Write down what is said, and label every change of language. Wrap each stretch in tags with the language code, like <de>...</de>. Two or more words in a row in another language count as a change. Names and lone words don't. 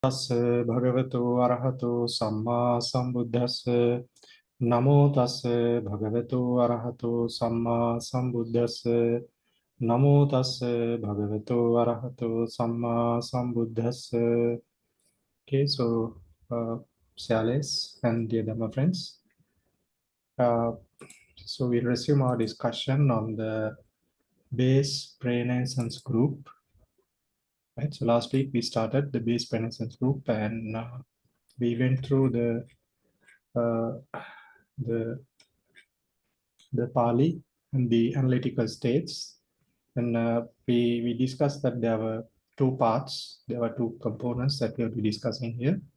<pi>Tassa bhagavato arahato samma sambuddhassa. Namo tassa bhagavato arahato samma sambuddhassa. Namo tassa bhagavato arahato samma sambuddhassa.</pi> <en>Okay, so Sales and dear Dhamma friends, so we'll resume our discussion on the base renaissance group. Right, so last week we started the base renaissance group, and we went through the Pali and the analytical states, and we discussed that there were two parts, there were two components that we'll be discussing here.</en>